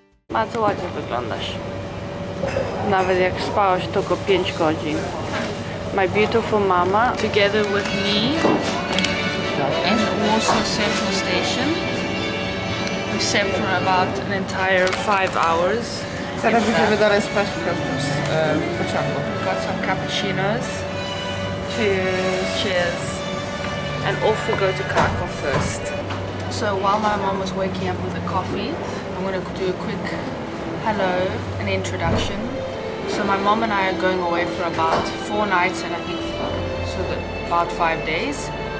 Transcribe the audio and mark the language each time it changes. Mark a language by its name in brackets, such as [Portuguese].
[Polish] Bardzo ładnie wyglądasz. Nawet jak spałaś tylko 5 godzin. [English] My beautiful mama, together with me in Warsaw Central Station. We slept for about an entire 5 hours. [Polish] Teraz będziemy dalej spać w pociągu. [English] Got some cappuccinos. Cheers. Cheers. And off we go to Kraków first. So while my mom was waking up with a coffee, I'm going to do a quick hello and introduction. So my mom and I are going away for about 4 nights and I think about 5 days.